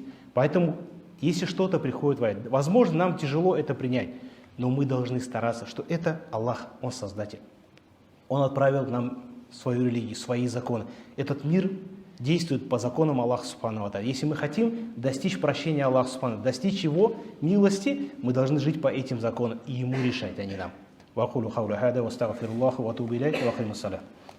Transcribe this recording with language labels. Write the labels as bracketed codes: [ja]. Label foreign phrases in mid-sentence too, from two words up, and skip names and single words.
[ru] Поэтому, если что-то приходит в аят, возможно, нам тяжело это принять, но мы должны стараться, что это Аллах, Он Создатель. Он отправил нам свою религию, свои законы. Этот мир действует по законам Аллаха [ar] سبحانه وتعالى. [ru] Если мы хотим достичь прощения Аллаха Субхану, достичь Его милости, мы должны жить по этим законам и Ему решать, а не нам. [ar] وأقول قولي هذا وأستغفر الله وأتوب إليه وأقيم الصلاة.